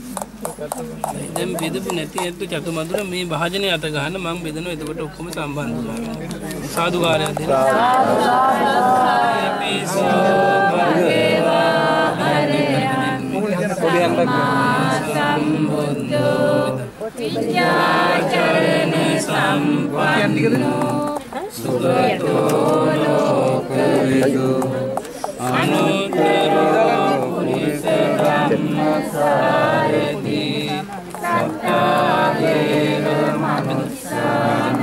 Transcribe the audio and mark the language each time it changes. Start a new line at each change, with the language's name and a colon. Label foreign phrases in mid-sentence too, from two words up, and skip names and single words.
Sinhala: දැන් බෙදපු නැති ඇත්ත චතුමදුර මේ භාජනය අත ගන්න මම බෙදනවා. එතකොට ඔක්කොම සම්බන්ධ වෙනවා. සාදුකාරයක් දෙන්න.
Pali: විද්‍යාචරණ සම්පන්නෝ සුගතෝ ලෝකවිදු අනුත්තරෝ පුරිස ධම්මසාරති සත්තාදේව මනුස්සානං